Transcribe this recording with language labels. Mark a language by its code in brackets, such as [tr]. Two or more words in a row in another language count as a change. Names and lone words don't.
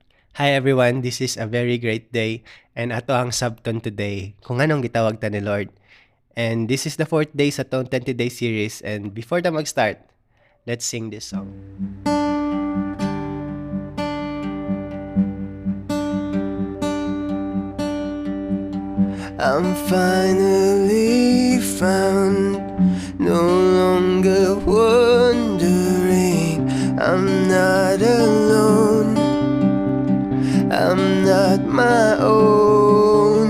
[en] Hi everyone, this is a very great day and [ceb] ato ang subton today kung anong gitawag ta ni Lord. [en] And this is the fourth day [ceb] sa tong [en] 20 day series and before ta mag-start, let's sing this song. I'm finally found, no longer wondering, I'm not alone, I'm not my own.